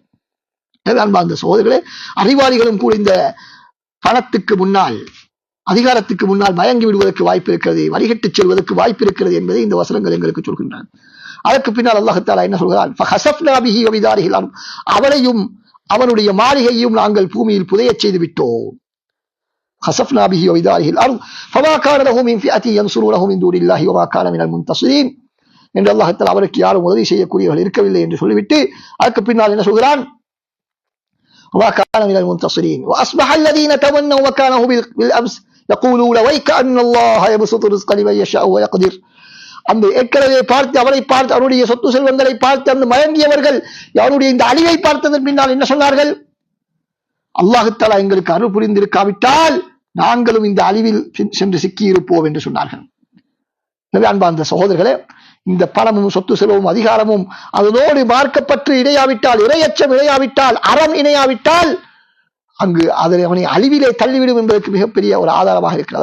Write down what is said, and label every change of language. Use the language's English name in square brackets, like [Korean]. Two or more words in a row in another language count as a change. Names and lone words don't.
[Tamil] அன்பார்ந்த சகோதரர்களே, அறிவாளிகளும் கூட இந்த பணத்துக்கு முன்னால், அதிகாரத்துக்கு முன்னால் மயங்கி விடுவதற்கு வாய்ப்பு இருக்கிறது, வழிகட்டு செல்வதற்கு வாய்ப்பு இருக்கிறது என்பதை இந்த வசனங்கள் எங்களுக்கு சொல்கின்றன. அதற்கு பின்னால் அல்லாஹ் தஆலா என்ன சொல்கிறான்? [Arabic] فخسفنا به وبداره الأرض. [Tamil] அவனையும் அவனுடைய மாளிகையையும் நாங்கள் பூமியில் புதையச் செய்து விட்டோம். [Arabic] خسفنا به وبداره الأرض فما كان له من فئة ينصرونه من دون الله وما كان من المنتصرين. [Tamil] என்று அல்லாஹ் தஆலா அவருக்கு யாரும் உதவி செய்யக்கூடியவர்கள் இருக்கவில்லை என்று சொல்லிவிட்டு அதுக்கு பின்னால் என்ன சொல்கிறான்? [Arabic] وما كان من المنتصرين وأصبح الذين تمنوا مكانه بالأمس يقولون ويك أن الله يبسط الرزق لمن يشاء ويقدر. [Tamil] அந்த ஏற்கனவே பார்த்து அவரை பார்த்து அவருடைய சொத்து செல்வங்களை பார்த்து அந்த மயங்கியவர்கள் அவருடைய இந்த அழிவை பார்த்ததன் பின்னால் என்ன சொன்னார்கள்? அல்லாஹ் தஆலா எங்களுக்கு அருள் புரிந்திருக்காவிட்டால் நாங்களும் இந்த அழிவில் சென்று சிக்கியிருப்போம் என்று சொன்னார்கள். அன்பார்ந்த சகோதரர்களே, இந்த பணமும் சொத்து செல்வமும் அதிகாரமும் அதனோடு மார்க்கப்பற்று இணையாவிட்டால், இறையச்சம் இணையாவிட்டால், அறம் இணையாவிட்டால் அங்கு அவனை அழிவிலே தள்ளிவிடும் என்பதற்கு மிகப்பெரிய ஒரு ஆதாரமாக இருக்கிறது.